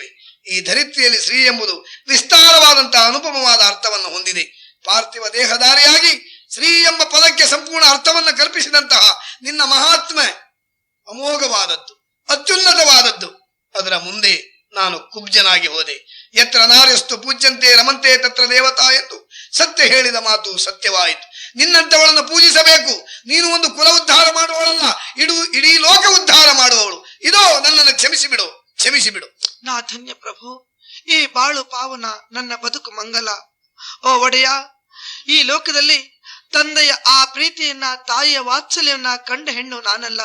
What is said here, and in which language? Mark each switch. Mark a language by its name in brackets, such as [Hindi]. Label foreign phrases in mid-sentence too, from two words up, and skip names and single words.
[Kannada] ಈ ಧರಿತ್ರಿಯಲ್ಲಿ ಶ್ರೀ ಎಂಬುದು ವಿಸ್ತಾರವಾದಂತಹ ಅನುಪಮವಾದ ಅರ್ಥವನ್ನು ಹೊಂದಿದೆ. ಪಾರ್ಥಿವ ದೇಹಧಾರಿಯಾಗಿ ಶ್ರೀ ಎಂಬ ಪದಕ್ಕೆ ಸಂಪೂರ್ಣ ಅರ್ಥವನ್ನು ಕಲ್ಪಿಸಿದಂತಹ ನಿನ್ನ ಮಹಾತ್ಮೆ ಅಮೋಘವಾದದ್ದು, ಅತ್ಯುನ್ನತವಾದದ್ದು. ಅದರ ಮುಂದೆ ನಾನು ಕುಬ್ಜನಾಗಿ ಹೋದೆ. [Sanskrit] ಯತ್ರ ನಾರ್ಯಸ್ತು ಪೂಜ್ಯಂತೆ ರಮಂತೆ ತತ್ರ ದೇವತಾ [Kannada] ಎಂದು ಸತ್ಯ ಹೇಳಿದ ಮಾತು ಸತ್ಯವಾಯಿತು. ನಿನ್ನಂತವಳನ್ನು ಪೂಜಿಸಬೇಕು. ನೀನು ಒಂದು ಕುಲ ಉದ್ಧಾರ ಮಾಡುವವಳಲ್ಲ, ಇಡೀ ಲೋಕ ಉದ್ಧಾರ ಮಾಡುವವಳು. ಇದೋ ನನ್ನನ್ನು ಕ್ಷಮಿಸಿಬಿಡು, ಕ್ಷಮಿಸಿಬಿಡು. ನಾ ಧನ್ಯ ಪ್ರಭು. ಈ ಬಾಳು ಪಾವನ, ನನ್ನ ಬದುಕು ಮಂಗಲ. ಓ ಒಡೆಯ, ಈ ಲೋಕದಲ್ಲಿ ತಂದೆಯ ಆ ಪ್ರೀತಿಯನ್ನ, ತಾಯಿಯ ವಾತ್ಸಲ್ಯವನ್ನ ಕಂಡ ಹೆಣ್ಣು ನಾನಲ್ಲ.